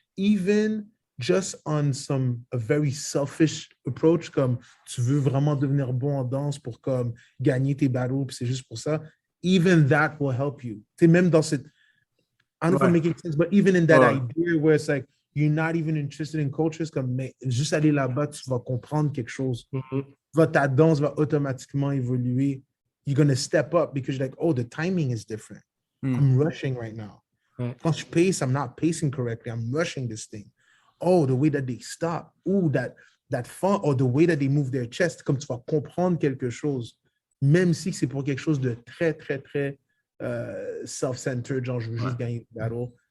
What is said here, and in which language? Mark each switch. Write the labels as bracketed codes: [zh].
[en] Even just on a very selfish approach, [fr] comme tu veux vraiment devenir bon en danse pour comme gagner tes battles, puis c'est juste pour ça, [en] even that will help you. [fr] Tu sais, même dans cette, [en] I don't know if I'm making sense, but even in that idea where it's like, you're not even interested in cultures, [fr] comme, mais juste aller là-bas, tu vas comprendre quelque chose. Ta danse va automatiquement évoluer. [en] You're going to step up because you're like, oh, the timing is different. I'm rushing right now. [fr] Quand je pace, [en] I'm not pacing correctly. I'm rushing this thing. Oh, the way that they stop. Ooh, that fun, or the way that they move their chest, [fr] comme tu vas comprendre quelque chose, même si c'est pour quelque chose de très, très, très self-centered, genre je veux juste gagner le battle.